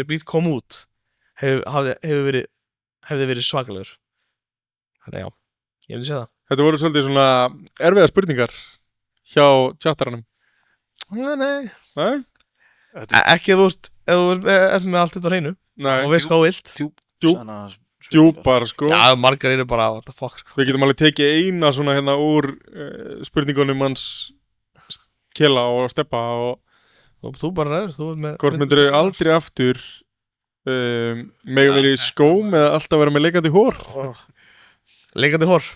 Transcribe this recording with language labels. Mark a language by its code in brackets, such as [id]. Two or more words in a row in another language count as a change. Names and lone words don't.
[is] þessi bíl kom út hefði verið svakalegur þannig já, ég myndi segja Þetta voru svolítið svona erfiða spurningar hjá chattaranum. það Nei? ekki ef þú ert með allt þetta á hreinu Nei, og veist hvað þú vilt djúpar sko. já, margar eru bara [en] what the fuck [is] sko. Við getum alveg tekið eina svona hérna úr spurningunum hans Kela og Steppa og og þú bara ræður þú ert með hvort myndir aldrei aftur mega verið í skóm eða alltaf vera með leikandi hór. leikandi hór